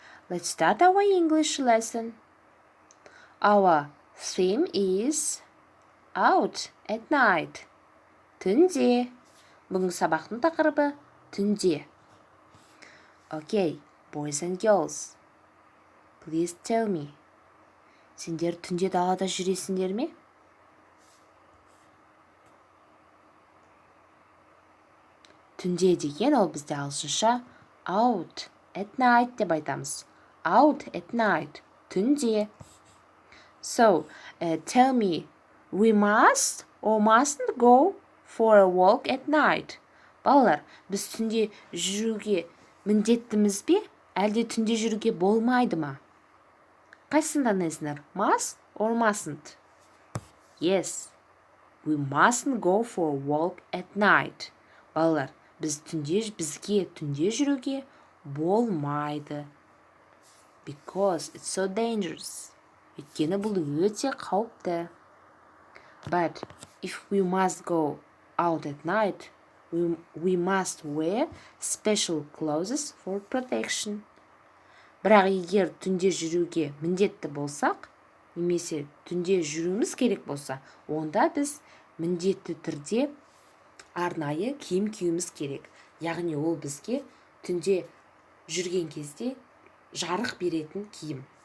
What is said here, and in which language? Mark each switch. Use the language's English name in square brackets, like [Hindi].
[English] Let's start our English lesson. Our theme is out at night. [Kazakh] Түнде. Бүгінгі сабақтың тақырыбы түнде. [English] Okay, boys and girls. Please tell me. [Kazakh] Сендер түнде далада жүресіңдер ме? Түнде деген ол бізде ағылшынша [English] out at night [Kazakh] деп айтамыз. Out at night. Түнде. [English] So, tell me, we must or mustn't go for a walk at night? [Kazakh] Балалар, біз түнде жүруге міндеттіміз бе, әлде түнде жүруге болмайды ма? Қайсысын таңдайсыңдар? [English] Must or mustn't? Yes, we mustn't go for a walk at night. [Kazakh] Балалар, бізге түнде жүруге болмайды. [English] Because it's so dangerous. [Kazakh] Өйткені бұл өте қауіпті. [English] But if we must go out at night, we must wear special clothes for protection. [Kazakh] Бірақ егер түнде жүруге міндетті болсақ, немесе түнде жүруіміз керек болса, онда біз міндетті түрде арнайы киім киюіміз керек. Яғни ол бізге түнде жүрген кезде жарық беретін киім.